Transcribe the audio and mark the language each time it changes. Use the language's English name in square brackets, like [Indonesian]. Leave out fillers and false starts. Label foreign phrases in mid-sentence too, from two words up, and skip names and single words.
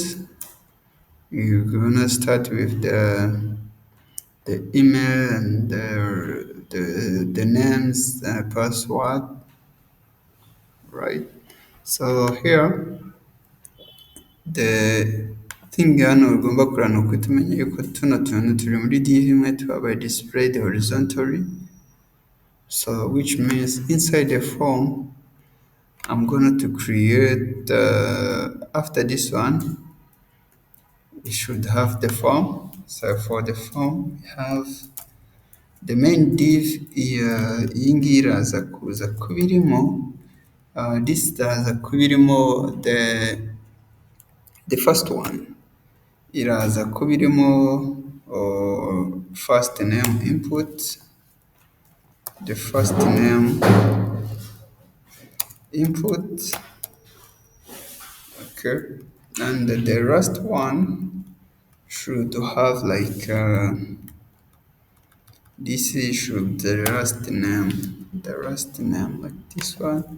[English] You're gonna start with the email and the names and password, right? So here the thing [Kinyarwanda] hano ugomba kureba ni uko tumenya yuko tuno tuntu turi muri div imwe twabaye [English] displayed horizontally. So which means inside the form, I'm going to create, after this one, we should have the form. So for the form, we have the main div, [Kinyarwanda] iyi ngiyi iraza kuza kuba irimo, this iraza kuba irimo [English] the first one, [Kinyarwanda] iraza kuba irimo [English] first name input, the first name input. Okay, and the last one should have like this is should the last name like this one.